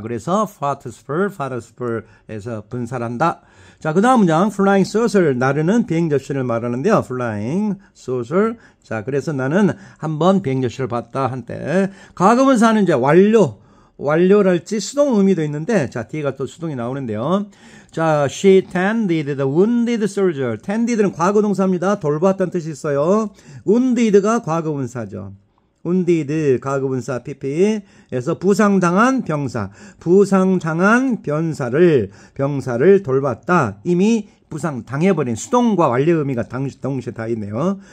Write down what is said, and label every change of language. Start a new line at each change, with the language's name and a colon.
Korean: 그래서 participle,에서 분사한다. 자, 그 다음 문장 flying saucer 나르는 비행 접시를 말하는데요.
English: flying saucer.
Korean: 자, 그래서 나는 한번 비행 접시를 봤다 한때 과거분사는 이제 완료랄지 수동 의미도 있는데 자, 뒤가 또 수동이 나오는데요.
English: 자, she tended the wounded soldier.
Korean: tended는 과거동사입니다. 돌봤다는 뜻이 있어요. wounded가 과거분사죠. wounded 과거분사 pp에서 부상당한 병사, 부상당한 병사를 돌봤다. 이미 부상당해버린 수동과 완료 의미가 동시에 다 있네요.